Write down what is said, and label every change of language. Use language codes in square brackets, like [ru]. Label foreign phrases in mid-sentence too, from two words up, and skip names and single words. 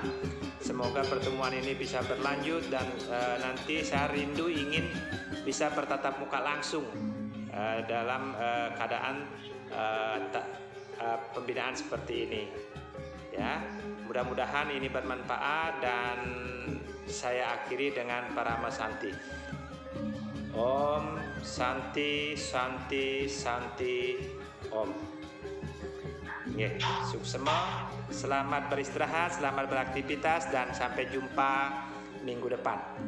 [id] Semoga pertemuan ini bisa berlanjut, dan nanti saya rindu ingin bisa bertatap muka langsung dalam keadaan pembinaan seperti ini. Ya, mudah-mudahan ini bermanfaat, dan saya akhiri dengan [sa] Parama Santi. Om Santi Santi Santi Om. [id] Suksema, selamat beristirahat, selamat beraktivitas, dan sampai jumpa minggu depan.